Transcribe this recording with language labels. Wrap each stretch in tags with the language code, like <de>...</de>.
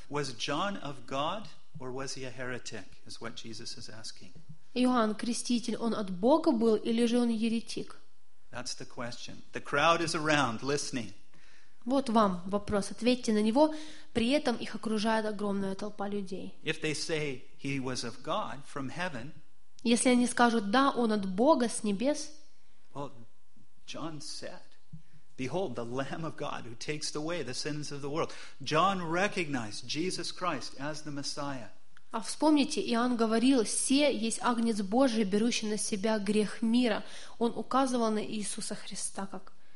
<en>Was John of God or was he a heretic? Is what Jesus is asking.</en> <ru>Иоанн Креститель, он от Бога был или же он еретик?</ru> <en>That's the question. The crowd is around, listening.</en> <ru>Вот вам вопрос. Ответьте на него. При этом их окружает огромная толпа людей.</ru> <en>If they say he was of God from heaven,</en> <ru>если они скажут да, он от Бога с небес.</ru> <en>Well, John said, "Behold, the Lamb of God who takes away the sins of the world." John recognized Jesus Christ as the Messiah.</en> <ru>А вспомните, Иоанн говорил: «Се есть Агнец Божий, берущий на себя грех мира». Он указывал на Иисуса Христа как</ru>